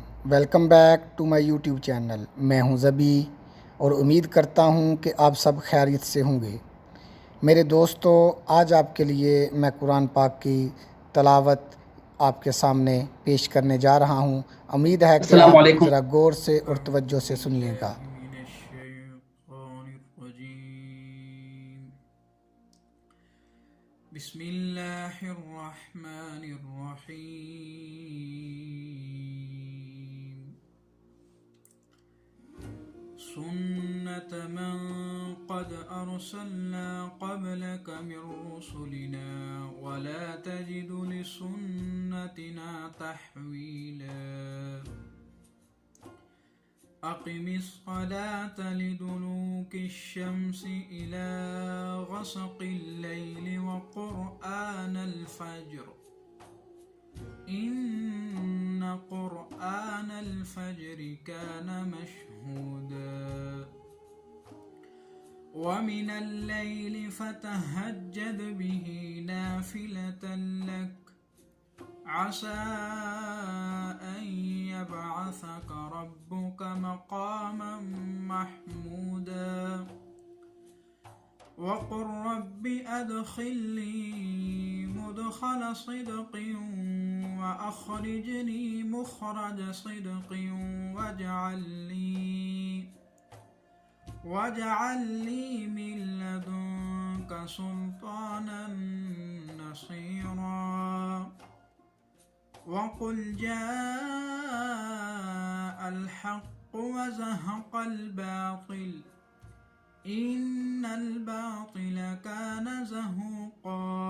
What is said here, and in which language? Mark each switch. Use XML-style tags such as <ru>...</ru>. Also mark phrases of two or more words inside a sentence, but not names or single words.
<en>Welcome back to my YouTube channel.</en> <ur>میں ہوں ذبی اور امید کرتا ہوں کہ آپ سب خیریت سے ہوں گے. میرے دوستوں، آج آپ کے لیے میں قرآن پاک کی تلاوت آپ کے سامنے پیش کرنے جا رہا ہوں. امید ہے کہ</ur> <ar>अस्सलाम</ar> <ur>आप</ur> <ar>वालेकुम।</ar> <ur>ذرا غور سے اور توجہ سے سنیے گا.</ur> <ar>बिस्मिल्लाहिर्रहमानिर्रहीम। سنة من قد أرسلنا قبلك من رسلنا ولا تجد لسنتنا تحويلا. أقم الصلاة لدلوك الشمس إلى غسق الليل وقرآن الفجر إن قرآن الفجر كان مشهودا. ومن الليل فتهجد به نافلة لك عسى أن يبعثك ربك مقاما محمودا. وقل رب أدخلني مدخل صدق وأخرجني مخرج صدق واجعل لي من لدنك سلطانا نصيرا. وقل جاء الحق وزهق الباطل إن الباطل كان زهوقا.</ar>